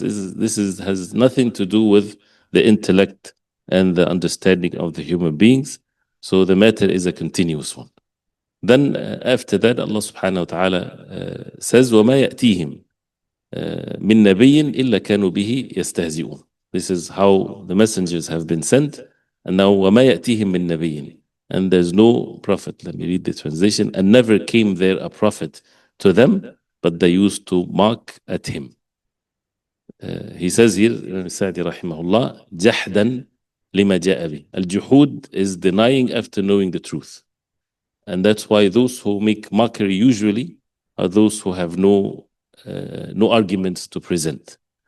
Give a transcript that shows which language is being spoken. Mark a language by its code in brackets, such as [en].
[en] Has nothing to do with the intellect and the understanding of the human beings. So the matter is a continuous one. Then after that, Allah subhanahu wa ta'ala says, [ar] وَمَا يَأْتِيهِمْ مِن نَبِيٍّ إِلَّا كَانُوا بِهِ يَسْتَهْزِئُونَ. [en] This is how the messengers have been sent. And now, [ar] وَمَا يَأْتِيهِمْ مِن نَبِيٍّ. [en] And there's no prophet. Let me read the translation. And never came there a prophet to them, but they used to mock at him. He says here, Imam Sa'di rahimahullah, [ar] جَحْدًا لِمَا جَاءَ بِهِ. [en] Al-juhud is denying after knowing the truth. And that's why those who make mockery usually are those who have no arguments to present.